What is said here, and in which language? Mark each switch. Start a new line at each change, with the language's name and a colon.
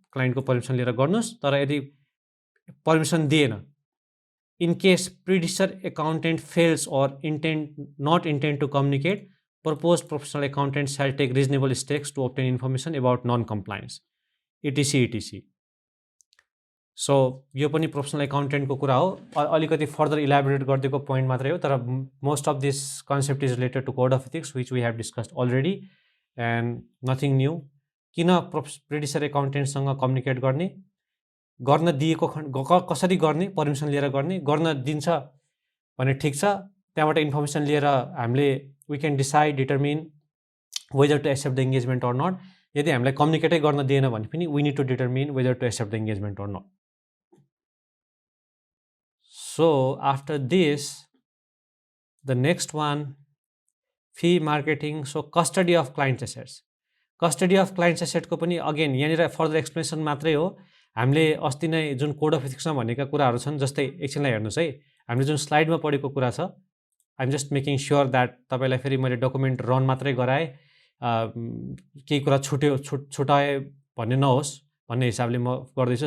Nepali: क्लाइन्टको permission लिएर गर्नुहोस्, तर यदि पर्मिसन दिएन,
English: in case predecessor accountant fails or not intend to communicate, proposed professional accountant shall take reasonable steps to obtain information about non-compliance, etc.
Nepali: So यो पनि professional एकाउन्टेन्टको कुरा हो। अलिकति फर्दर इलाबोरेट गरिदिएको पोइन्ट मात्रै हो,
English: तर most of this concept is related to code of ethics which we have discussed already and nothing new.
Nepali: किन प्रेडिसेसर एकाउन्टेन्टसँग कम्युनिकेट गर्न दिएको कसरी गर्ने, पर्मिसन लिएर गर्न दिन्छ भने ठिक छ, त्यहाँबाट इन्फर्मेसन लिएर हामीले
English: We can decide determine whether to accept the engagement or not.
Nepali: यदि हामीलाई कम्युनिकेटै गर्न दिएन भने पनि
English: We need to determine whether to accept the engagement or not. So after this the next one, fee marketing. So custody of client assets.
Nepali: Custody of client एसेटको पनि again यहाँनिर further explanation मात्रै हो। हामीले अस्ति नै जुन कोड अफ इथिक्समा भनेका कुराहरू छन्, जस्तै एकछिनलाई हेर्नुहोस् है, हामीले जुन स्लाइडमा पढेको कुरा छ,
English: I'm just making sure that
Nepali: तपाईँलाई फेरि मैले डकुमेन्ट रन मात्रै गराएँ, केही कुरा छुटाएँ भन्ने नहोस् भन्ने हिसाबले म गर्दैछु।